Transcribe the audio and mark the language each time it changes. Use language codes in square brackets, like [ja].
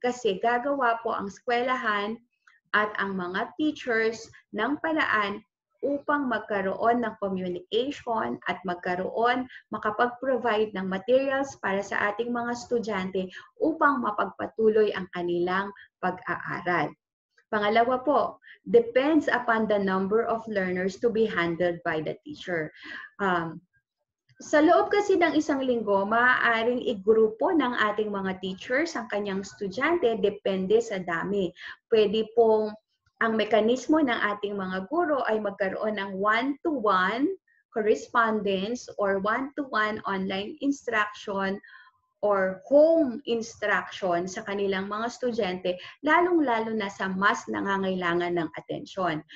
[tl] Kasi gagawa po ang eskwelahan at ang mga teachers ng paraan upang magkaroon ng communication at makapag-provide ng materials para sa ating mga estudyante upang mapagpatuloy ang kanilang pag-aaral. Pangalawa po, [en] depends upon the number of learners to be handled by the teacher. [tl] Sa loob kasi ng isang linggo, maaaring igrupo ng ating mga teachers ang kanyang estudyante depende sa dami. Pwede pong ang mekanismo ng ating mga guro ay magkaroon ng [en] one-to-one correspondence or one-to-one online instruction or home instruction [tl] sa kanilang mga estudyante, lalong-lalo na sa mas nangangailangan ng atensyon.